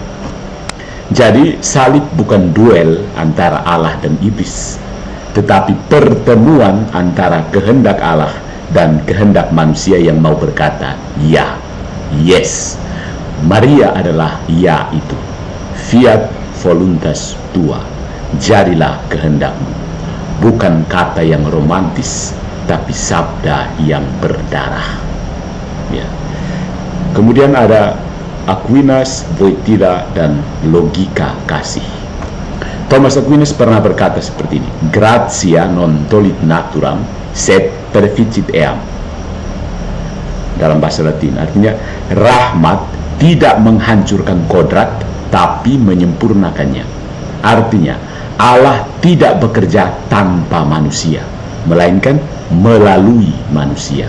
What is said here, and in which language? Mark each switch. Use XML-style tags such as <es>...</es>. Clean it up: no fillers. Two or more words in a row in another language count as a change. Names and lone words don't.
<id>Jadi, salib bukan duel antara Allah dan iblis, tetapi pertemuan antara kehendak Allah dan kehendak manusia yang mau berkata ya, yes. Maria adalah ya itu.</id> <la>Fiat voluntas tua,</la> <id>jadilah kehendakmu. Bukan kata yang romantis, tapi sabda yang berdarah. Ya. Kemudian ada Aquinas, Wojtyla, dan logika kasih. Thomas Aquinas pernah berkata seperti ini:</id> <la>"Gratia non tollit naturam, sed perficit eam."</la> <id>Dalam bahasa Latin artinya, rahmat tidak menghancurkan kodrat, tapi menyempurnakannya. Artinya, Allah tidak bekerja tanpa manusia, melainkan melalui manusia.</id>